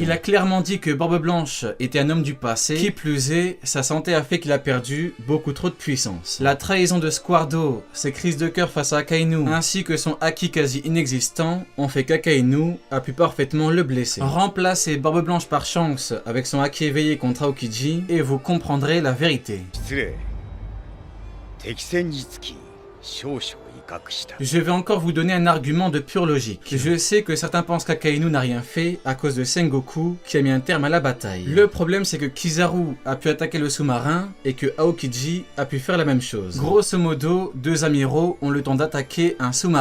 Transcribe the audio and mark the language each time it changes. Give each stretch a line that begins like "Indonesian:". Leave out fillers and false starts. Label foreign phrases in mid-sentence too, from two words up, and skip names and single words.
French: Il a clairement dit que Barbe Blanche était un homme du passé, qui plus est, sa santé a fait qu'il a perdu beaucoup trop de puissance. La trahison de Squardo, ses crises de cœur face à Akainu, ainsi que son haki quasi inexistant, ont fait qu'Akainu a pu parfaitement le blesser. Remplacez Barbe Blanche par Shanks avec son haki éveillé contre Aokiji et vous comprendrez la vérité.
Japanese: 失礼。敵戦につき少々威嚇した。
French: Je vais encore vous donner un argument de pure logique. Je sais que certains pensent qu'Akainu n'a rien fait à cause de Sengoku qui a mis un terme à la bataille. Le problème c'est que Kizaru a pu attaquer le sous-marin et que Aokiji a pu faire la même chose. Grosso modo, deux amiraux ont le temps d'attaquer un sous-marin.